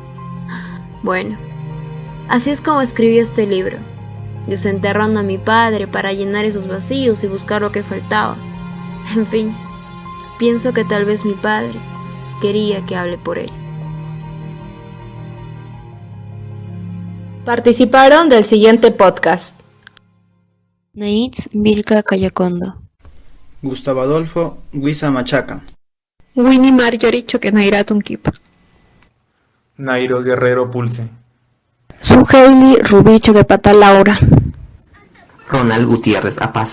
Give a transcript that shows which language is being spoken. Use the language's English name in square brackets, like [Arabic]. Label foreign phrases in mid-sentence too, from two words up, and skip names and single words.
[Spanish] Bueno, así es como escribí este libro, desenterrando a mi padre para llenar esos vacíos y buscar lo que faltaba. En fin, pienso que tal vez mi padre quería que hable por él. Participaron del siguiente podcast: Naitz Vilca Cayacondo, Gustavo Adolfo Guisa Machaca, Winnie Marjorie Choquenaira Tunquipa, Nairo Guerrero Pulse, Suheili Rubí Choquepata Laura, Ronald Gutiérrez Apaza,